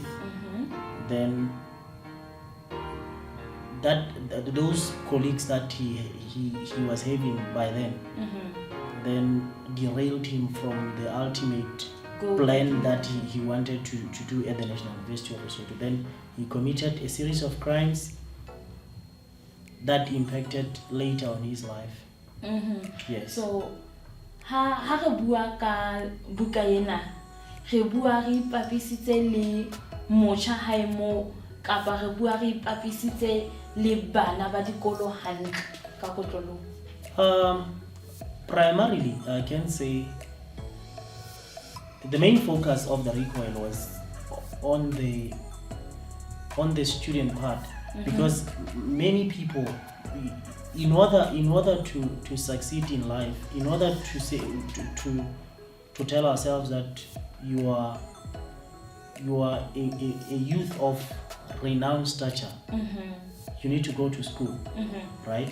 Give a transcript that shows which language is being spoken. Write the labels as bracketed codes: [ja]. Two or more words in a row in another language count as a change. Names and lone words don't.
[en] Then those colleagues that he was having by then derailed him from the ultimate plan that he wanted to do at the National University of Lesotho. Then he committed a series of crimes that impacted later on his life. Yes. [st] So ha re bua ka buka ena, re bua re ipapisitse le motjha hae mo kapa re bua re ipapisitse le bana ba dikolo hantle ka kotlolong? [en] Primarily, I can say the main focus of The Recoil was on the student part, because many people, in order to succeed in life, in order to say to tell ourselves that you are a youth of renowned stature, you need to go to school, right?